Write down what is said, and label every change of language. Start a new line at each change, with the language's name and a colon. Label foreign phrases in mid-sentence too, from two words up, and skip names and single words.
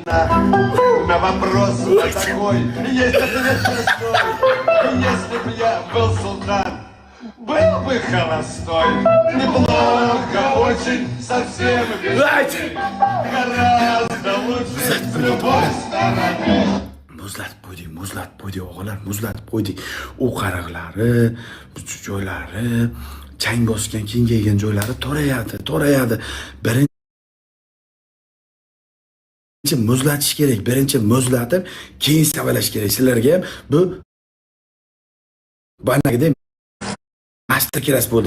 Russian: На вопрос на такой есть ответ простой. Если б я был султан, был бы холостой. Неплохо очень, совсем без Дайте. гораздо лучше с любой стороны.
Uzbek: Muzlat qo'ydik o'g'illar, muzlatib qo'ydik. U qariqlari, joylari, chang bosgan, kengaygan joylari to'rayadi. Birinchi muzlatish kerak. Birinchi muzlatib, keyin savalash kerak. Sizlarga ham bu banagida master kelas bo'ldi.